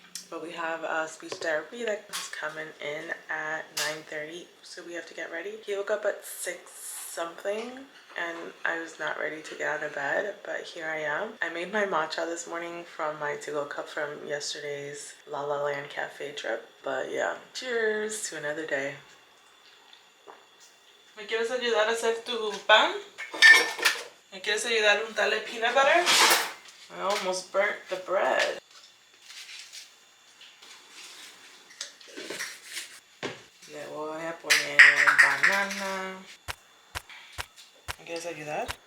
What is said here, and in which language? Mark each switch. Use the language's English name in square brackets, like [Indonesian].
[English] But we have a speech therapy that is coming in at 9:30, so we have to get ready. He woke up at 6 something, and I was not ready to get out of bed, but here I am. I made my matcha this morning from my to-go cup from yesterday's La La Land Cafe trip. But yeah, cheers to another day. [Spanish] ¿Me quieres ayudar a hacer tu pan? ¿Me quieres ayudar a untarle peanut butter? [English] I almost burnt the bread. [Spanish] Le voy a poner banana. ¿Me quieres ayudar?